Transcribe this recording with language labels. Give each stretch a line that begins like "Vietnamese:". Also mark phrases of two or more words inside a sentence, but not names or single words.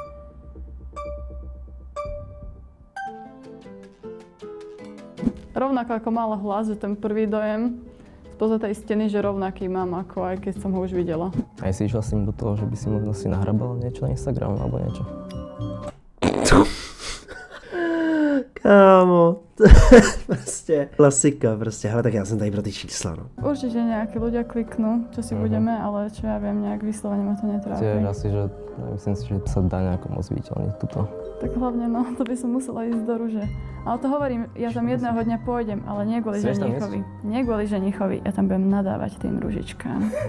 Slovak: Rovnako ako mal hlas, že ten prvý dojem spoza tej steny, že rovnaký mám ako aj keď som ho už videla. Aj si išla s tým do toho, že by si možno si nahrabala niečo na Instagram alebo niečo.
Czech: Kámo, to je prostě klasika, prostě, hele, tak já jsem tady pro ty čísla, no.
Slovak: Určite nejakí ľudia kliknú, čo si budeme, ale čo ja viem, nejak vyslovene ma to Tiež netrápi. asi, že myslím si, že sa dá nejako moc zviditeľniť tuto. Tak hlavne, to by som musela ísť do Ruže. Ale to hovorím, ja tam jedného dňa pôjdem, ale nie kvôli Chceš tam ženichovi. Nie kvôli ženichovi, ja tam budem nadávať tým ružičkám.